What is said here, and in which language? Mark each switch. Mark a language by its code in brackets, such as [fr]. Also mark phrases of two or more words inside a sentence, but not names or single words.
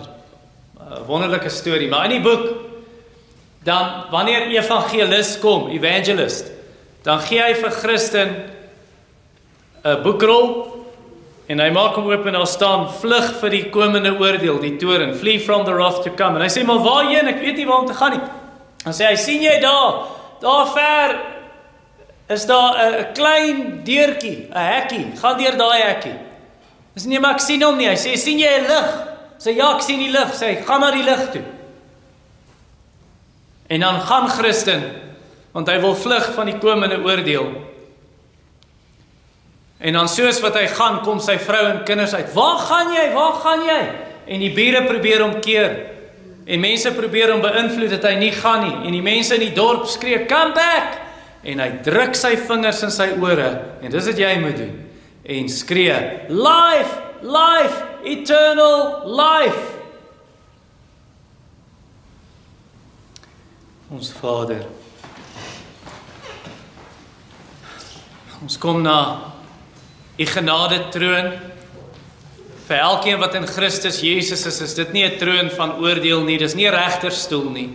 [af] Wonderlike storie, maar in die boek, dan, wanneer evangelist kom, evangelist, dan gee hy vir Christen 'n boekrol, en hy maak hom oop en daar staan, vlug vir die komende oordeel, die toren, [en] flee from the wrath to come. [af] En hy sê, maar waarheen, ek weet nie waar om te gaan nie. Dan sê hy, sien jy daar ver, is daar 'n klein deurtjie, 'n hekkie, gaan deur daai hekkie. Dis nie, maar ek sien hom nie. Hy sê, sien jy 'n lig? Sê, ja, ek sien die lig. Sê hy, gaan na die lig toe. En dan gaan Christen, want hy wil vlug van die komende oordeel. En dan soos wat hy gaan, kom sy vrou en kinders uit. Waar gaan jy? Waar gaan jy? En die bure probeer hom keer. En mense probeer hom beïnvloed dat hy nie gaan nie. En die mense in die dorp skree, [en] come back! [af] En hy druk sy vingers in sy ore. En dis wat jy moet doen. En skree, [en] life, life, eternal life. [af] Ons Vader, ons kom na U genade troon. Vir elkeen wat in Christus Jesus is dit nie 'n troon van oordeel nie, dis nie 'n regterstoel nie.